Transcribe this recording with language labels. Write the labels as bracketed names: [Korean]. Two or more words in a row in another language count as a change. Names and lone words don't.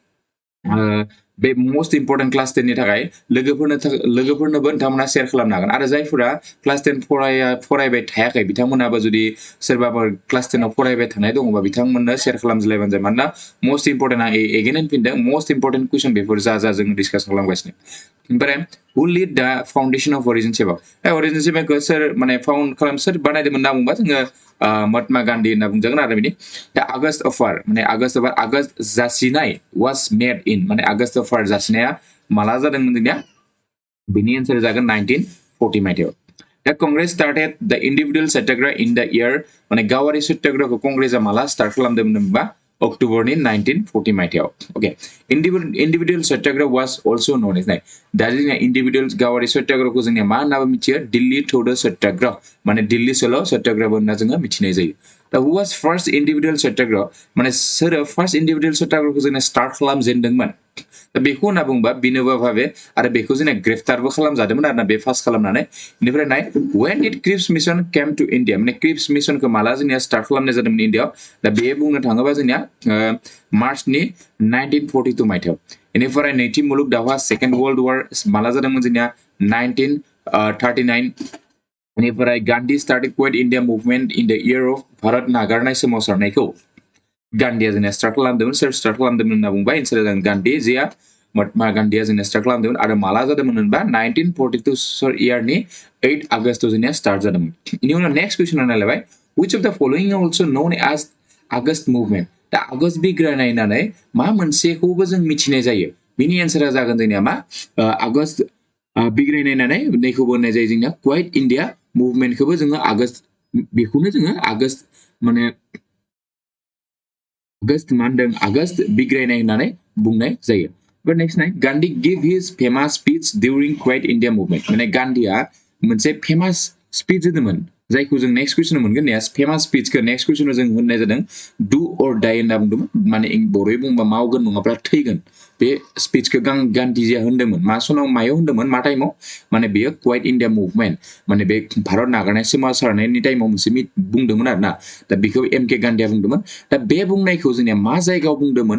[Bodo] बे [English] most important class 10 [Bodo] नि थाखाय लोगोफोरनोबो नोंथांमोना शेयार खालामनो हागोन आरो जायफोरा क्लास 10 फरायबाय थायाखै बिथांमोनाबो जुदि सोरबाफोर क्लास 10 आव फरायबाय थानाय दङबा बिथांमोननो शेयार खालामजालायबानो जाबाय मानोना [English] most important [Bodo] आं [English] again होनफिनदों most important question [Bodo] बेफोर जा जों डिसकास खालामगासिनो ओमफ्राय [English] who led the foundation of Origin Seva [Bodo] अरिजिन सेबाखौ सोर माने फाउन्ड सोर बानायदोंमोन होनना बुंबा जोङो महात्मा गान्धी होनना बुंजागोन आरो बिनि दा आगस्ट जासिनाय [English] was made in [Bodo] माने आगस्ट अफार जासिनाया माला जादोंमोन जोंनिया बिनि एन्सार जागोन 1940 मायथाइयाव दा [English] Congress started the individual Satyagraha in the year [Bodo] माने गावारि सत्याग्रहखौ कंग्रेसआ माला स्टार्ट खालामदोंमोन होनबा अक्ट'बरनि 1940 मायथाइयाव ओके [English] individual Satyagraha was also known as the [Bodo] जोंनिया इन्डिभिजुअल गावारि सत्याग्रहखौ जोंनिया मा होननाबो मिथियो दिल्ली थौदो सत्याग्रह माने दिल्ली सोलो सत्याग्रहबो होनना जोङो मिथिनाय जायो दा [English] who was first individual Satyagraha [Bodo] माने सोर [English] first individual Satyagrahaखौ [Bodo] जोंना स्टार्ट खालामजेनदोंमोन दा बेखौ होनना बुंबा बिनोबा भावे आरो बेखौ जोंना ग्रेफतारबो खालामजादोंमोन आरोना बे फार्स्ट खालामनानै बेनिफ्राय नाय [English] when did Cripps Mission came to India [Bodo] माने क्रिप्स मिशनखौ माला जोंनिया स्टार्ट खालामनाय जादोंमोन इन्डियाआव दा बे बुंनो थाङोबा जोंनिया मार्चनि 1942 मायथाइयाव बेनिफ्राय नैथि मुलुग दावहा [English] second world war [Bodo] माला जादोंमोन जोंनिया 1939 बेनिफ्राय [English] Gandhi started Quit India Movement in the year of [Bodo] भारत नागारनाय सोमावसारनायखौ गान्धीया जोंनिया स्टार्ट खालामदोंमोन सोर स्टार्ट खालामदोंमोन होनना बुंबा एन्सारा जागोन गान्धी जिया महात्मा गान्धीया जोंनिया स्टार्ट खालामदोंमोन आरो माला जादोंमोन होनबा 1942 इयारनि 8 आगस्टआव जोंनिया स्टार्ट जादोंमोन बेनि उनाव [English] next question [Bodo] नायलायबाय [English] which of the following also known as August Movement [Bodo] दा आगस्ट बिग्रायनाय होननानै मा मोनसेखौबो जों मिथिनाय जायो बिनि एन्सारा जागोन जोंनिया मा आगस्ट बिग्रायनाय होननानै नैखौबो होननाय जायो जोंनिया [English] Quit India Movementखौबो [Bodo] जोङो आगस्ट बेखौनो जोङो आगस्ट माने आगस्ट बिग्रायनाय होननानै बुंनाय जायो [English] but next नाय Gandhi give his famous speech during Quit India Movement [Bodo] माने गान्धीया मोनसे [English] famous speech [Bodo] होदोंमोन जायखौ जों [English] next question [Bodo] मोनगोन ने [English] famous speechखौ next questionाव [Bodo] जों होननाय जादों [English] do or die [Bodo] होनना बुंदोंमोन माने बर'यै बुंबा मावगोन नङाब्ला थैगोन बे स्पीचखौ गान्धीजिया होन्दोंमोन मा समाव मायाव होन्दोंमोन मा टाइमाव माने बेयो [English] Quit India Movement [Bodo] माने बे भारत नागारनाय सोमावसारनायनि टाइमाव मोनसे बुंदोंमोन आरोना दा बेखौ MK गान्धीया बुंदोंमोन दा बे बुंनायखौ जोंनिया मा जायगायाव बुंदोंमोन